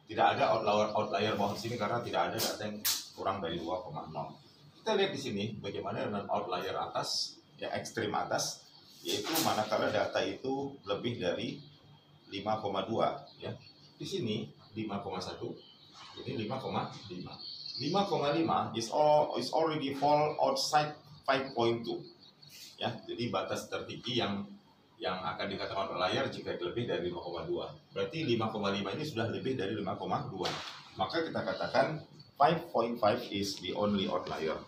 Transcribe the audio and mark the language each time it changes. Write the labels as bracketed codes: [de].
[id] Tidak ada outlier bawah di sini karena tidak ada data yang kurang dari 2,0. Kita lihat di sini bagaimana dengan outlier atas, ya ekstrim atas, yaitu manakala data itu lebih dari 5,2, ya. Di sini 5,1, ini 5,5. [en] 5,5 is already fall outside 5.2. [id] Ya, jadi batas tertinggi yang akan dikatakan outlier jika lebih dari 5,2. Berarti 5,5 ini sudah lebih dari 5,2. Maka kita katakan [en] 5.5 is the only outlier.